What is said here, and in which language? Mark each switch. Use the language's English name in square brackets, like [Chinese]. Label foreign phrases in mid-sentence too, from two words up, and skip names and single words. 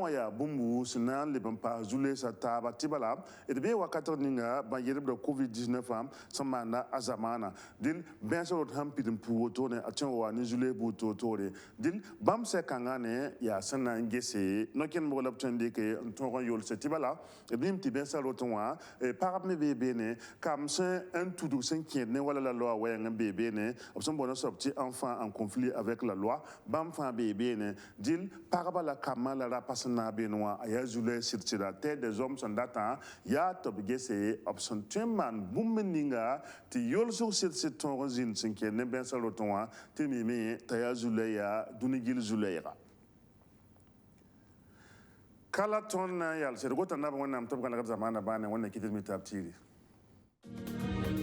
[Mossi] wã yaa bũmbu sẽn na n leb n paas zu-leesã taaba tɩ bala d bee wakatg ninga bãn yelbda covid-19 sẽn maanda a zamaana dɩl bẽesa roto sãn pid n puu wotone a tõe wa ne zu-lees buud toor-toore dɩl bãmb sɛ-kãngã ne yaa sẽn na n gese no-kẽnebg la b tõe n dɩke n tõog n yolse tɩ bala d nim tɩ bẽesa rotẽ wã pagb me bee beene kam sẽn n tudg sẽn kẽed ne wala la loa wɛɛng n bee beene b sẽn boond soab tɩ [French] enfant en conflit avec la loi [Mossi] bãmb fãa bee beene dɩl pagba la kambã la rapa sẽn na n beene wã a yaa zu-lees sɩd-sɩda terre des hommes sẽn datã yaa tɩ b gese b sẽn tõe n maan bũmb ninga tɩ yolsg sɩd-sɩd tõog n zĩnd sẽn kẽed ne bẽesa rotẽ wã tɩ mime t'a yaa zu-lɛ yaa dũni gill zu-lɛɛga kala tõnd na n yalsd gota nab wẽnnaam tɩ b gãlgd zamaana baane wẽnna kɩtd mi tɩ b tiiri